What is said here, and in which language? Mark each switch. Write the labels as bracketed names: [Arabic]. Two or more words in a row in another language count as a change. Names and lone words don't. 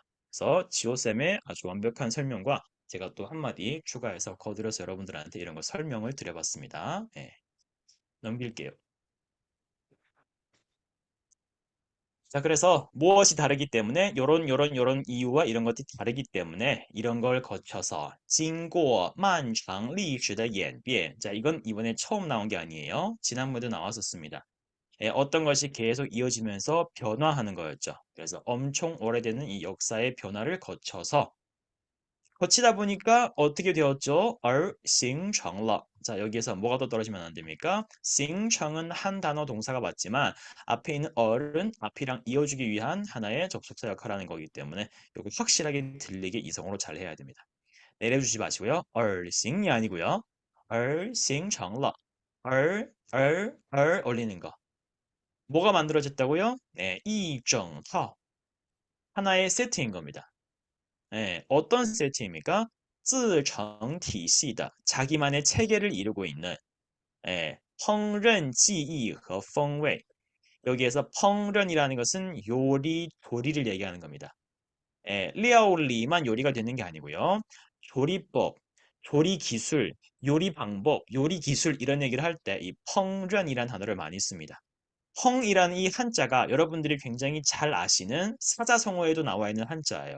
[Korean] 그래서 지호쌤의 아주 완벽한 설명과 제가 또 한마디 추가해서 거들여서 여러분들한테 이런 거 설명을 드려봤습니다. 예, 넘길게요. 자, 그래서 무엇이 다르기 때문에 요런 이유와 이런 것들이 다르기 때문에 이런 걸 거쳐서 [Chinese] 经过漫长历史的演变 [Korean] 자, 이건 이번에 처음 나온 게 아니에요. 지난번에도 나왔었습니다. 예, 어떤 것이 계속 이어지면서 변화하는 거였죠. 그래서 엄청 오래되는 이 역사의 변화를 거쳐서 거치다 보니까 어떻게 되었죠? [Chinese] 而形成了. [Korean] 자, 여기에서 뭐가 더 떨어지면 안 됩니까? 形成은 한 단어 동사가 맞지만 앞에 있는 얼은 앞이랑 이어주기 위한 하나의 접속사 역할을 하는 거기 때문에 이거 확실하게 들리게 이성으로 잘 해야 됩니다. 내려주지 마시고요. 而形이 아니고요. [Chinese] 而形成了. [Korean] 儿올리는 거. 뭐가 만들어졌다고요? 네, [Chinese] 一整套. [Korean] 하나의 세트인 겁니다. 예, 어떤 세트입니까? [Chinese] 自成体系的 [Korean] 자기만의 체계를 이루고 있는 예, [Chinese] 烹饪技艺和风味 [Korean] 여기에서 烹饪이라는 것은 요리, 조리를 얘기하는 겁니다. 예, 料理만 요리가 되는 게 아니고요. 조리법, 조리 기술, 요리 방법, 요리 기술 이런 얘기를 할 때 이 烹饪이라는 단어를 많이 씁니다. 펑이라는 이 한자가 여러분들이 굉장히 잘 아시는 사자성어에도 나와 있는 한자예요.